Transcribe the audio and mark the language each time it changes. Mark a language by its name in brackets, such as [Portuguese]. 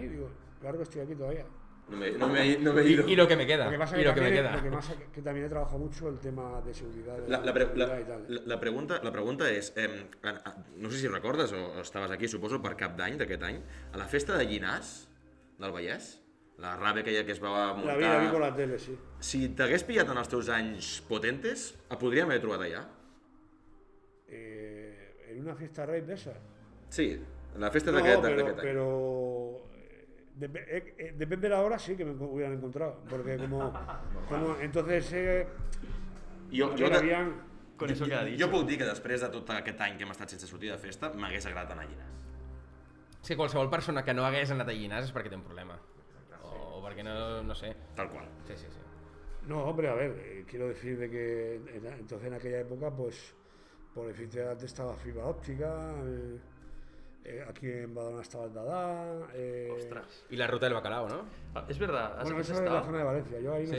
[Spanish] Digo, claro que estoy aquí todavía. No me he ido. Y lo que me queda. Lo que pasa Y lo que me queda. Lo que pasa que también he trabajado mucho el tema de seguridad. [Catalan] La pregunta és, no sé si recordes o estaves aquí, suposo, per Cap d'Any d'aquest any, a la festa de Llinars, del Vallès, la rave aquella que es va muntar... [Spanish] La vi por la tele, sí. [Catalan] Si t'hagués pillat en els teus anys potentes, et podríem haver trobat allà? [Spanish] En una fiesta raid de esa. [Catalan] Sí, en la festa [Spanish] No, [Catalan] d'aquest any. [Spanish] pero depende de la hora, sí que me hubieran encontrado. Porque como entonces habían... Con eso queda dicho. [Catalan] Jo puc dir que després de tot aquest any que hem estat sense sortir de festa, m'hagués agradat anar a Llinars. És que qualsevol persona que no hagués anat a Llinars és perquè té un problema. O perquè no sé. Tal qual. Sí. [Spanish] No, hombre, a ver, quiero decir de que entonces en aquella época, pues, por electricidad estaba fibra óptica, aquí en Badalona estaba el Dada. Ostras. Y la ruta del bacalao, ¿no? Ah, es verdad, Bueno, has eso es la zona de Valencia, yo ahí no he